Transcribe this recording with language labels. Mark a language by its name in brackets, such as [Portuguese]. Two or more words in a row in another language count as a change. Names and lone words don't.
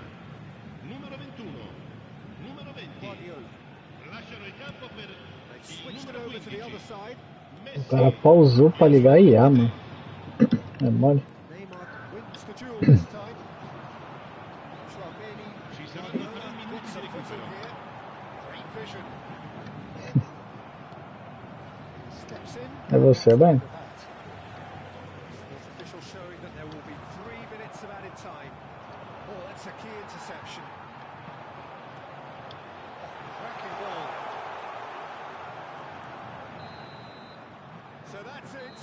[Italian] Numero 21, numero 20. Lasciano il campo per il numero 15. [Portuguese] O cara pausou pra ligar a IA, mano. É mole. [Italian] Ci saranno 3 minuti di recupero. [Portuguese] É você, Ben? [English] Showing that there will be 3 minutes of added time. Oh, that's a key interception. Cracking ball. So that's it.